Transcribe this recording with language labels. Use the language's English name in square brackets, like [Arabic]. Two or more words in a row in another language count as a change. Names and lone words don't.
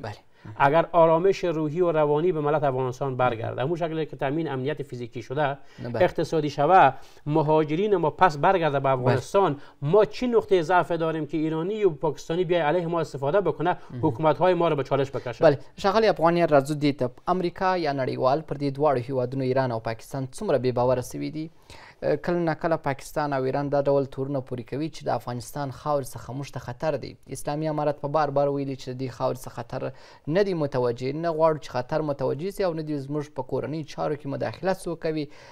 [Persian] اگر آرامش روحی و روانی به ملت افغانستان برگرده همون شکلی که تامین امنیت فیزیکی شده اقتصادی شوه مهاجرین ما پس برگرده به افغانستان ما چی نقطه ضعف داریم که ایرانی و پاکستانی بیای علیه ما استفاده بکنه حکومت های ما رو به چالش بکشه. [Pashto] بله ښاغلی افغانیان راځو دې ته امریکا یا نړیوال پر دې دواړو هیوادونو ایران او پاکستان څومره بې باوره سوي دي کله ناکله پاکستان او ایران دا ډول تورونه پورې کوي چې د افغانستان خاورې څخه موږ ته خطر دی. اسلامي امارت په بار بار ویلي چې د دې خاورې څخه خطر نه دی متوجه، نه غواړو چې خطر متوجه سي او نه دی زموږ په کورنۍ چارو کې مداخله څوک کوي.